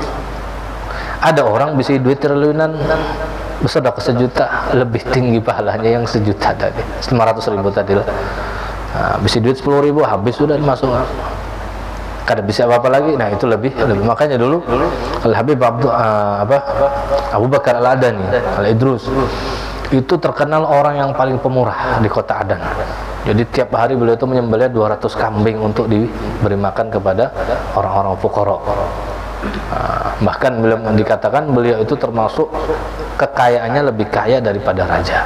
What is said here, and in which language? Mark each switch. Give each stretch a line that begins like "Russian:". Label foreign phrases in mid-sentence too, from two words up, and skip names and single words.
Banjar: Ada orang bisi duit triliunan, bersedekah 1 juta, lebih tinggi pahalanya yang 1 juta tadi, 500.000 tadi lah. Nah, bisa duit 10.000 habis sudah dimasuk, kada bisa apa-apa lagi.
Indonesian: Nah, itu lebih. Makanya dulu Al-Habib Abu Bakar Al-Adani Al-Idrus itu terkenal orang yang paling pemurah di kota Adan. Jadi tiap hari beliau itu menyembelih 200 kambing untuk diberi makan kepada orang-orang fuqara. Bahkan dikatakan beliau itu termasuk kekayaannya lebih kaya daripada raja.